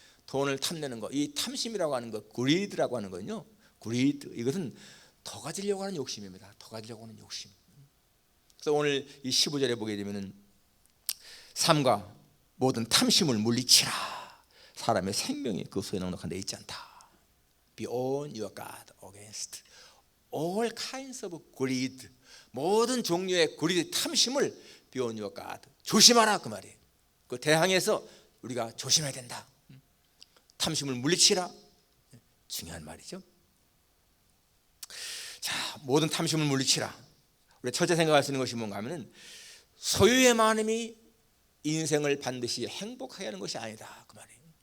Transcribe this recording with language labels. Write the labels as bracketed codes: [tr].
[ko] 돈을 탐내는 거, 이 탐심이라고 하는 거, greed라고 하는 거는요, greed, 이것은 더 가지려고 하는 욕심입니다. 더 가지려고 하는 욕심. 그래서 오늘 이 15절에 보게 되면은 삼가 모든 탐심을 물리치라. 사람의 생명이 그 소에 넉넉한 데 있지 않다. [en] Be on your guard against all kinds of greed. [ko] 모든 종류의 greed, 탐심을 [en] be on your guard. [ko] 조심하라 그 말이에요. 그 대항해서 우리가 조심해야 된다. 탐심을 물리치라. 중요한 말이죠. 자, 모든 탐심을 물리치라. 우리 첫째 생각할 수 있는 것이 뭔가 하면은 소유의 많음이 인생을 반드시 행복하게 하는 것이 아니다 그 말이에요.